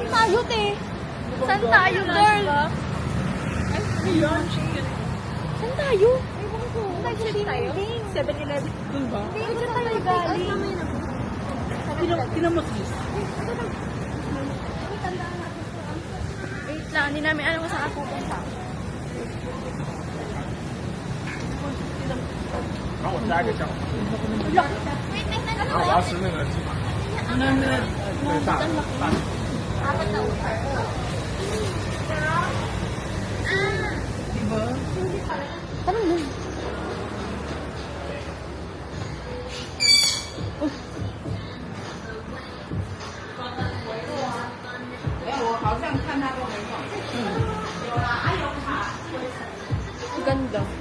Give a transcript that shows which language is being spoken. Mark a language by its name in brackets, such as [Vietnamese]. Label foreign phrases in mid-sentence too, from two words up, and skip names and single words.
[Filipino] Saan tayo, te? Saan tayo, girl? Saan tayo? Saan tayo? 7-Eleven. Doon ba? Hindi, saan tayo galing? Tinan mo sis. Wait lang, hindi namin alam kung saan ako pupunta. [Chinese] 帮我加一个酱。我要吃那个鸡扒。对，大大。 [Filipino] Diba? Parang nun. Ganda.